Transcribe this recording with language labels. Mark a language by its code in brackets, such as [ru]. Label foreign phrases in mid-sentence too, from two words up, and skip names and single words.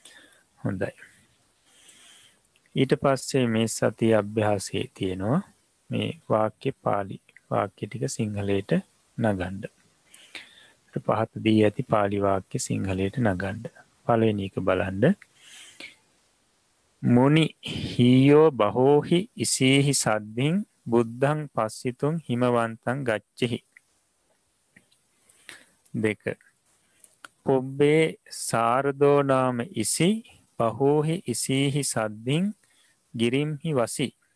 [si] හොඳයි. ඊට පස්සේ මේ සතිය අභ්‍යාසයේ තියෙනවා මේ වාක්‍ය පාලි වාක්‍ය ටික සිංහලයට නගන්න. පහත දී ඇති පාලි වාක්‍ය සිංහලයට නගන්න. පළවෙනි එක බලන්න. [pi] මුනි හීයෝ බහෝහි ඉසීහි සද්ධින් බුද්ධං පස්සිතුන් හිමවන්තං ගච්චෙහි. 2. පුබ්බේ සාරදෝ නාම ඉසි බහෝහි ඉසීහි සද්ධින් ගිරිම්හි වසි.